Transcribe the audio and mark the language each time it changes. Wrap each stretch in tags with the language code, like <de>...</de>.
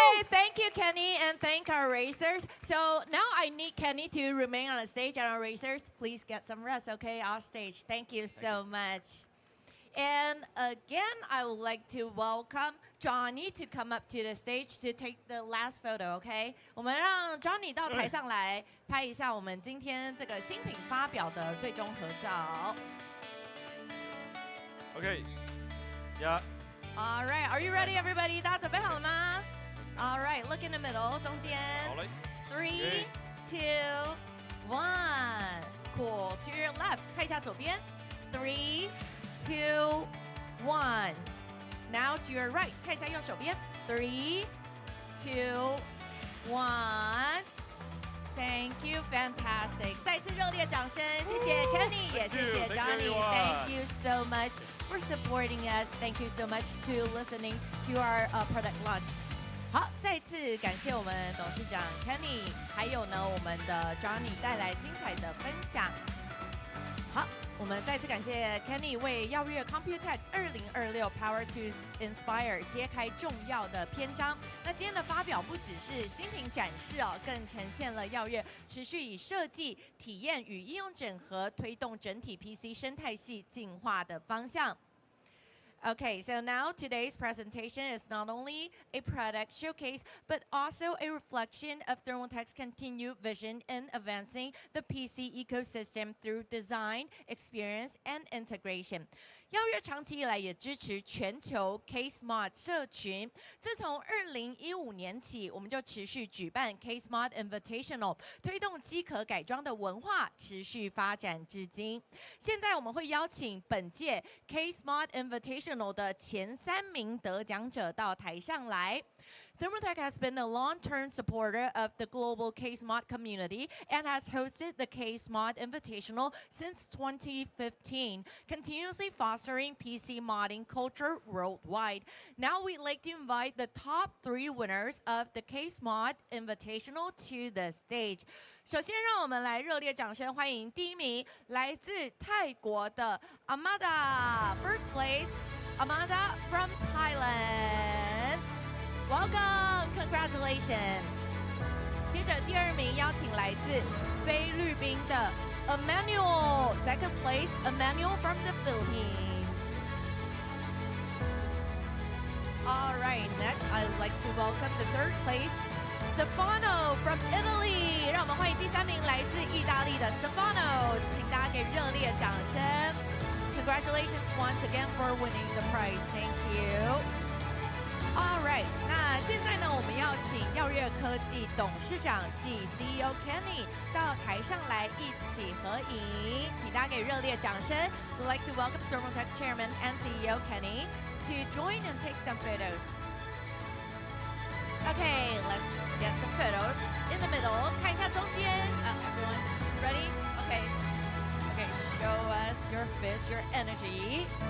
<en>Thank you, Kenny, and thank our racers. So now I need Kenny to remain on the stage, and our racers, please get some rest, okay, off stage. Thank you so much. And again, I would like to welcome Johnny to come up to the stage to take the last photo, okay?</en> <zh>我们让 Johnny 到台上来拍一下我们今天这个新品发表的最终合照。</zh> <en>Okay. Yeah. All right, are you ready, everybody?</en> <zh>大家准备好了吗</zh> <en>？All right, look in the middle，</en> <zh>中间。好嘞。</zh> <en>3, 2, 1. Cool. To your left，</en> <zh>看一下左边。</zh> <en>3, 2, 1. Now to your right，</en> <zh>看一下右手边。</zh> <en>3, 2, 1. Thank you, fantastic.</en> <zh>再次热烈掌声，谢谢 Kenny， 也谢谢 Johnny.</zh> <en>Thank you so much for supporting us. Thank you so much to listening to our product launch.</en> <zh>好，再次感谢我们董事长 Kenny， 还有呢我们的 Johnny 带来精彩的分享。好，我们再次感谢 Kenny 为耀月 COMPUTEX 2026 Power to Inspire 揭开重要的篇章。那今天的发表不只是新品展示哦，更呈现了耀月持续以设计、体验与应用整合，推动整体 PC 生态系进化的方向。</zh> <en>Okay, so now today's presentation is not only a product showcase, but also a reflection of Thermaltake's continued vision in advancing the PC ecosystem through design, experience, and integration.</en> <zh>耀月长期以来也支持全球 Case Mod 社群。自从2015年起，我们就持续举办 Case Mod Invitational， 推动机壳改装的文化持续发展至今。现在我们会邀请本届 Case Mod Invitational 的前3名得奖者到台上来。</zh> <en>Thermaltake has been a long-term supporter of the global Case Mod community and has hosted the Case Mod Invitational since 2015, continuously fostering PC modding culture worldwide. Now we'd like to invite the top 3 winners of the Case Mod Invitational to the stage.</en> <zh>首先，让我们来热烈掌声欢迎第1名，来自泰国的 Amanda.</zh> <en>First place, Amanda from Thailand. Welcome, congratulations.</en> <zh>接着第2名邀请来自菲律宾的 Emmanuel.</zh> <en>Second place, Emmanuel from the Philippines. All I'd like to welcome the third place, Stefano from Italy.</en> <zh>让我们欢迎第3名来自意大利的 Stefano， 请大家给热烈掌声。</zh> <en>Congratulations once again for winning the prize. Thank you. All right，</en> <zh>那现在呢，我们要请耀月科技董事长暨 CEO Kenny 到台上来一起合影，请大家给热烈掌声。</zh> <en>We'd like to welcome Thermaltake Chairman and CEO Kenny to join and take some photos. Okay, let's get some photos in the middle.</en> <zh>看一下中间。</zh> <en>Everyone ready? Okay. Okay, show us your fist, your energy.</en>